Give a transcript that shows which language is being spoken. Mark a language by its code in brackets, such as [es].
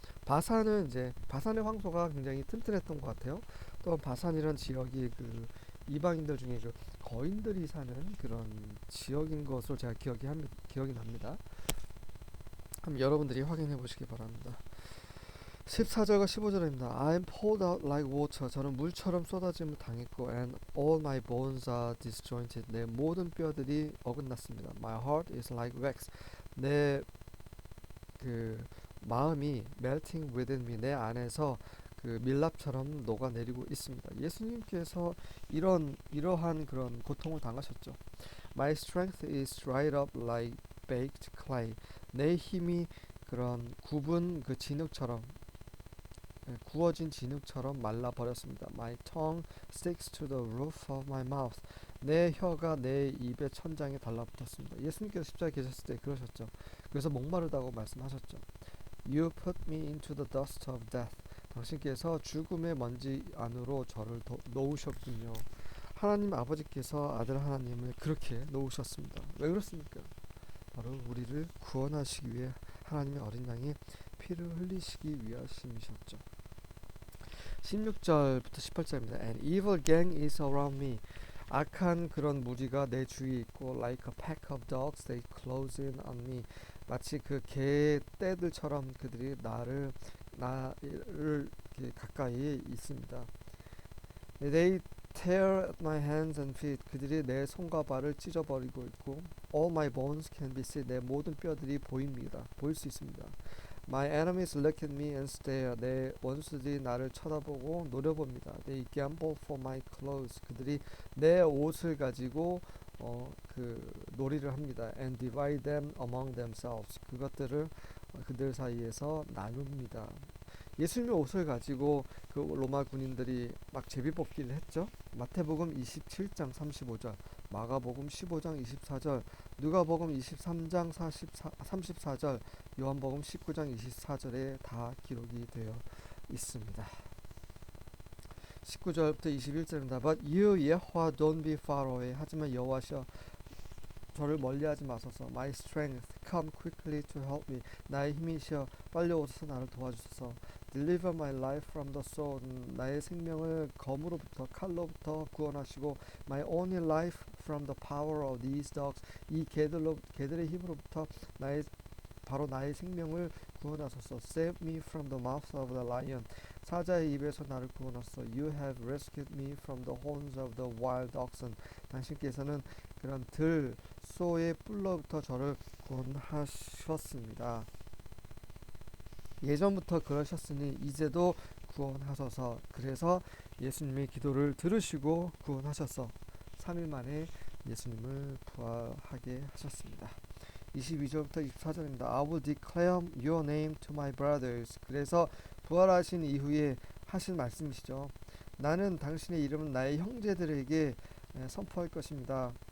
[ko] 바산의 황소가 굉장히 튼튼했던 것 같아요. 또한 바산이란 지역이 그 이방인들 중에 그 거인들이 사는 그런 지역인 것으로 제가 기억이 납니다. 한번 여러분들이 확인해 보시기 바랍니다. 14절과 15절입니다. [en] I am poured out like water. [ko] 저는 물처럼 쏟아짐을 당했고 [en] and all my bones are disjointed. [ko] 내 모든 뼈들이 어긋났습니다. [en] My heart is like wax. [ko] 내 그 마음이 [en] melting within me. [ko] 내 안에서 그 밀랍처럼 녹아내리고 있습니다. 예수님께서 이러한 그런 고통을 당하셨죠. [en] My strength is dried up like baked clay. [ko] 내 힘이 그런 굽은 그 진흙처럼 구워진 진흙처럼 말라버렸습니다. [en] My tongue sticks to the roof of my mouth. [ko] 내 혀가 내 입의 천장에 달라붙었습니다. 예수님께서 십자가에 계셨을 때 그러셨죠. 그래서 목마르다고 말씀하셨죠. [en] You put me into the dust of death. [ko] 당신께서 죽음의 먼지 안으로 저를 놓으셨군요. 하나님 아버지께서 아들 하나님을 그렇게 놓으셨습니다. 왜 그렇습니까? 바로 우리를 구원하시기 위해 하나님의 어린 양의 피를 흘리시기 위하심이셨죠. 16절부터 18절입니다. [en] An evil gang is around me. [ko] 악한 그런 무리가 내 주위에 있고 [en] like a pack of dogs they close in on me. [ko] 마치 그 개 떼들처럼 그들이 나를 이렇게 가까이 있습니다. [en] They tear at my hands and feet. [ko] 그들이 내 손과 발을 찢어버리고 있고 [en] all my bones can be seen. [ko] 내 모든 뼈들이 보입니다. 보일 수 있습니다. [en] My enemies look at me and stare. [ko] 내 원수들이 나를 쳐다보고 노려봅니다. [en] They gamble for my clothes. [ko] 그들이 내 옷을 가지고 그 놀이를 합니다. [en] And divide them among themselves. [ko] 그것들을 그들 사이에서 나눕니다. 예수님의 옷을 가지고 그 로마 군인들이 막 제비뽑기를 했죠. 마태복음 27장 35절, 마가복음 15장 24절, 누가복음 23장 34절, 요한복음 19장 24절에 다 기록이 되어 있습니다. 19절부터 21절입니다. [en] But you 여호와 don't be far away. [ko] 하지만 여호와시여 저를 멀리하지 마소서. [en] My strength, come quickly to help me. [ko] 나의 힘이시여 빨리 오셔서 나를 도와주소서. [en] Deliver my life from the sword. [ko] 나의 생명을 검으로부터 칼로부터 구원하시고 [en] my only life from the power of these dogs. [ko] 이 개들의 힘으로부터 나의 생명을 구원하소서. [en] Save me from the mouth of the lion. [ko] 사자의 입에서 나를 구원하소서. [en] You have rescued me from the horns of the wild oxen. [ko] 당신께서는 그런 소의 뿔로부터 저를 구원하셨습니다. 예전부터 그러셨으니 이제도 구원하소서. 그래서 예수님의 기도를 들으시고 구원하셔서 3일 만에 예수님을 부활하게 하셨습니다. 22절부터 24절입니다. [en] I will declare your name to my brothers. [ko] 그래서 부활하신 이후에 하신 말씀이시죠. 나는 당신의 이름은 나의 형제들에게 선포할 것입니다.